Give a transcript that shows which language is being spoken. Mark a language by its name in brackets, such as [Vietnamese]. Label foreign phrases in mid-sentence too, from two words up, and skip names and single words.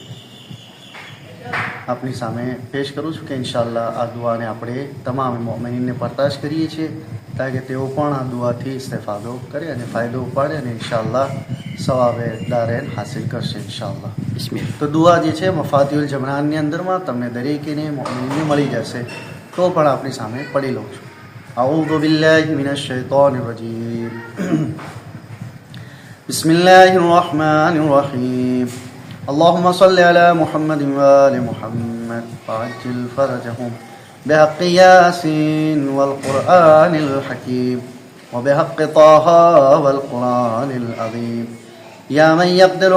[Gujarati] આપની સામે પેશ કરું છું કે ઇન્શાઅલ્લાહ આ દુઆને આપણે તમામ મોમિનીનને પરતાશ કરીએ છીએ તાકે તેઓ પણ આ દુઆથી ઇસ્તેફાદો કરે અને ફાયદો ઉપાડે અને ઇન્શાઅલ્લાહ સવાબે દારેન હાસિલ કરશે ઇન્શાઅલ્લાહ. બિસ્મિલ્લાહ. તો દુઆ જે છે મફાતિઉલ જમરાનની અંદરમાં તમને દરેકેને મોમિનને મળી જશે, તો પણ આપણી સામે પડી લઉં છું. [Arabic] أعوذ بالله من الشيطان الرجيم بسم الله الرحمن الرحيم اللهم صل على محمد وآل محمد وعجل فرجهم بحق ياسين والقرآن الحكيم وبحق طه والقرآن العظيم يا من يقدر